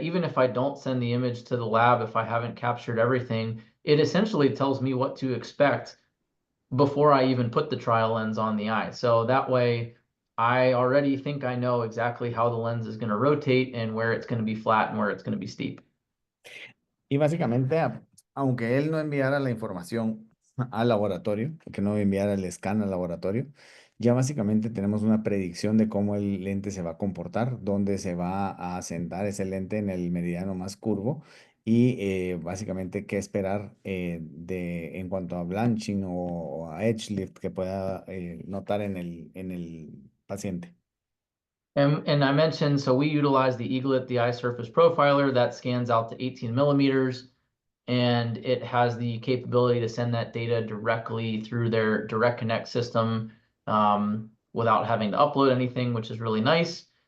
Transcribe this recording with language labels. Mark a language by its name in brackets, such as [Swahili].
[English] Even if I don't send the image to the lab, if I haven't captured everything, it essentially tells me what to expect before I even put the trial lens on the eye. So that way, I already think I know exactly how the lens is going to rotate and where it's going to be flat and where it's going to be steep. [Spanish] Y básicamente, aunque él no enviara la información al laboratorio, que no enviara el scan al laboratorio, ya básicamente tenemos una predicción de cómo el lente se va a comportar, dónde se va a asentar ese lente en el meridiano más curvo y básicamente qué esperar en cuanto a [English] blanching [Spanish] o a [English] edge lift [Spanish] que pueda notar en el paciente. [English] And I mentioned, so we utilize the Eaglet, the eye surface profiler that scans out to 18 millimeters, and it has the capability to send that data directly through their Direct Connect system without having to upload anything, which is really nice.